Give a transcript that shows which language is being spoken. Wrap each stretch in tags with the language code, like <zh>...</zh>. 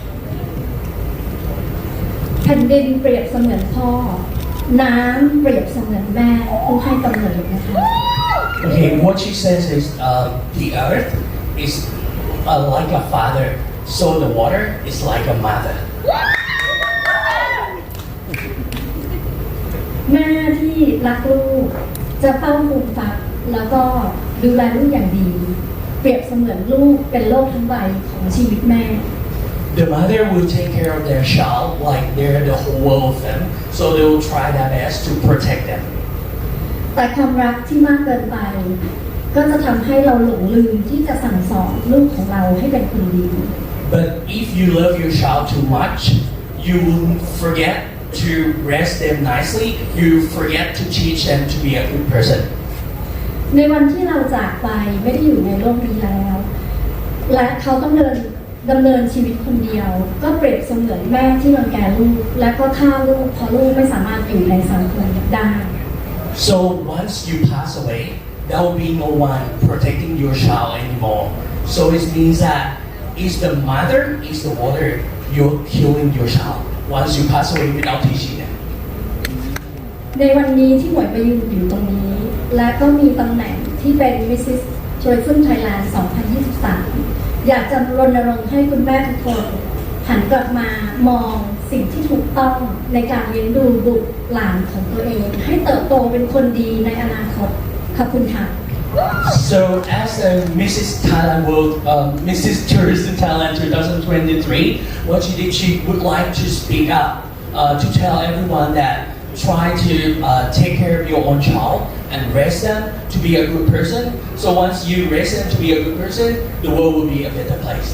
<th>Pageant เปรียบเสมือนพ่อ น้ำเปรียบเสมือนแม่ผู้ให้กำเนิดนะคะ</th> <en>Okay, what she says is the earth is like a father, so the water is like a mother.</en> <th>แม่ที่รักลูกจะเฝ้าฟูมฟักแล้วก็ดูแลลูกอย่างดี เปรียบเสมือนลูกเป็นโลกทั้งใบของชีวิตแม่</th> <en>The mother will take care of their child like they're the whole world of them, so they will try their best to protect them.</en> <th>แต่ความรักที่มากเกินไป ก็จะทำให้เราหลงลืมที่จะสั่งสอนลูกของเราให้เป็นคนดี</th> <en>But if you love your child too much, you will forget to raise them nicely. You forget to teach them to be a good person.</en> <th>ในวันที่เราจากไปไม่ได้อยู่ในโลกนี้แล้ว และเขาต้องดำเนินชีวิตคนเดียว ก็เปรียบเสมือนแม่ที่รังแกลูกและก็ฆ่าลูกเพราะลูกไม่สามารถอยู่ในสังคมได้</th> <en>So once you pass away, there will be no one protecting your child anymore. So it means that is the mother, is the water, you're killing your child once you pass away without teaching them.</en> <th>ในวันนี้ที่หมวยไปยืนอยู่ตรงนี้ และก็มีตำแหน่งที่เป็น Mrs. Tourism Thailand 2023 อยากจะรณรงค์ให้คุณแม่ทุกคนหันกลับมามองสิ่งที่ถูกต้องในการเลี้ยงดูบุตรหลานของตัวเอง ให้เติบโตเป็นคนดีในอนาคตขอบคุณค่ะ</th> <en>So as a Mrs. Thailand World, Mrs. Tourism Thailand 2023, what she did, she would like to speak up to tell everyone that try to take care of your own child and raise them to be a good person. So once you raise them to be a good person, the world will be a better place.</en>